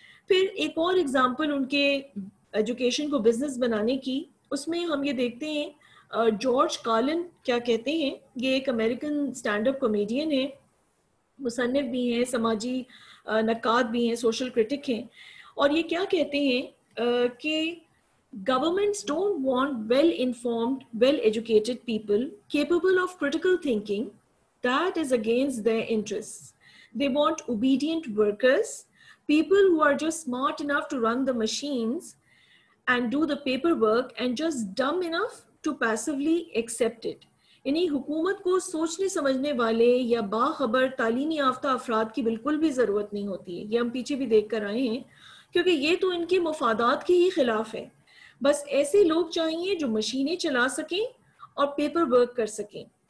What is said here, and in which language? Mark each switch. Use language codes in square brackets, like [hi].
[ur] پھر ایک اور ایگزامپل ان کے ایجوکیشن کو بزنس بنانے کی, اس میں ہم یہ دیکھتے ہیں جارج کارلن کیا کہتے ہیں. یہ ایک امریکن اسٹینڈ اپ کامیڈین ہے, مصنف بھی ہیں, سماجی نقاد بھی ہیں, سوشل کرٹک ہیں. اور یہ کیا کہتے ہیں کہ [en] Governments don't want well-informed, well-educated people capable of critical thinking. That is against their interests. They want obedient workers, people who are just smart enough to run the machines and do the paperwork and just dumb enough to passively accept it. [ur] یعنی حکومت کو سوچنے سمجھنے والے یا باخبر تعلیمی یافتہ افراد کی بالکل بھی ضرورت نہیں ہوتی ہے. یہ ہم پیچھے بھی دیکھ کر آئے ہیں کیونکہ یہ تو ان کے مفادات کے ہی خلاف ہے. بس ایسے لوگ چاہیے جو مشینیں چلا سکیں اور پیپر ورک کر سکیں.